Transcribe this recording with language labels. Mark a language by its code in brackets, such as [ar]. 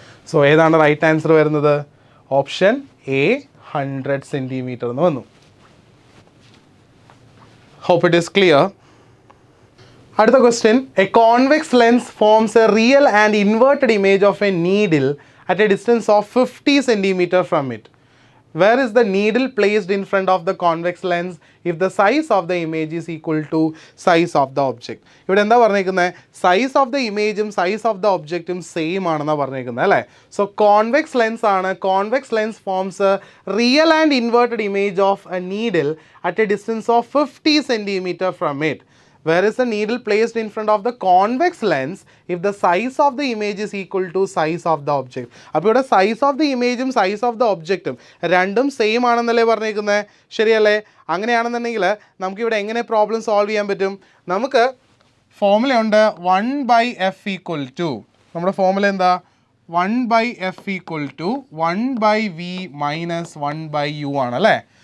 [ml] So ഏതാണ് right answer വരുന്നത്? Option A 100 centimetre എന്ന് വന്നു. [en] Hope it is clear. [ml] അടുത്ത question, [en] A convex lens forms a real and inverted image of a needle at a distance of 50 centimetre from it. Where is the needle placed in front of the convex lens if the size of the image is equal to size of the object? [ml] ഇവിടെ എന്താ പറഞ്ഞേക്കുന്നത്? Size of the ഇമേജും size of the ഒബ്ജക്റ്റും same ആണെന്നാണ് പറഞ്ഞേക്കുന്നത് അല്ലേ. [en] so convex lens [ml] ആണ്. [en] Convex lens forms real and inverted image of a needle at a distance of 50 centimetre from it. Where is the needle placed in front of the convex lens if the size of the image is equal to size of the object? [ml] അപ്പോൾ ഇവിടെ size of the ഇമേജും size of the ഒബ്ജക്റ്റും രണ്ടും same ആണെന്നല്ലേ പറഞ്ഞേക്കുന്നത്? ശരിയല്ലേ? അങ്ങനെയാണെന്നുണ്ടെങ്കിൽ നമുക്കിവിടെ എങ്ങനെ problem solve ചെയ്യാൻ പറ്റും? നമുക്ക് ഫോർമുലയുണ്ട് 1/f = നമ്മുടെ ഫോർമുല എന്താ? 1/f = 1/v - 1/u ആണല്ലേ.